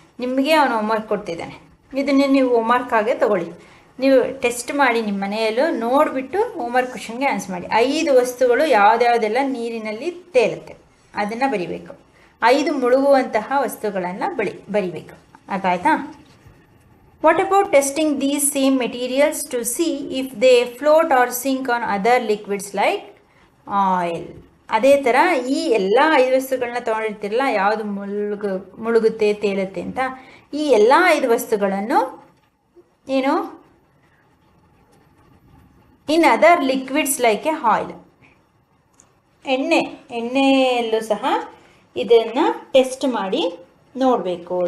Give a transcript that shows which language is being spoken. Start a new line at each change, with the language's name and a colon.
Kannada: ನಿಮಗೆ ಅವನು ಹೋಮ್ವರ್ಕ್ ಕೊಡ್ತಿದ್ದಾನೆ. ಇದನ್ನೇ ನೀವು ಹೋಮ್ವರ್ಕಾಗೆ ತೊಗೊಳ್ಳಿ, ನೀವು ಟೆಸ್ಟ್ ಮಾಡಿ ನಿಮ್ಮ ಮನೆಯಲ್ಲೂ ನೋಡಿಬಿಟ್ಟು ಹೋಮ್ವರ್ಕ್ ಕ್ವಶನ್ಗೆ ಆನ್ಸರ್ ಮಾಡಿ. 5 ವಸ್ತುಗಳು ಯಾವುದ್ಯಾವುದೆಲ್ಲ ನೀರಿನಲ್ಲಿ ತೇಲುತ್ತೆ ಅದನ್ನು ಬರಿಬೇಕು. 5 ಮುಳುಗುವಂತಹ ವಸ್ತುಗಳನ್ನು ಬರಿಬೇಕು, ಅರ್ಥ ಆಯ್ತಾ.
English: What about testing these same materials to see if they float or sink on other liquids like oil?
Kannada: ಅದೇ ಥರ ಈ ಎಲ್ಲ 5 ವಸ್ತುಗಳನ್ನ ತೊಗೊಂಡಿರ್ತಿರಲ್ಲ, ಯಾವುದು ಮುಳುಗುತ್ತೆ ತೇಲುತ್ತೆ ಅಂತ, ಈ ಎಲ್ಲ 5 ವಸ್ತುಗಳನ್ನು ಏನು
English: in other liquids like a oil,
Kannada: ಎಣ್ಣೆಯಲ್ಲೂ ಸಹ ಇದನ್ನು ಟೆಸ್ಟ್ ಮಾಡಿ ನೋಡಬೇಕು.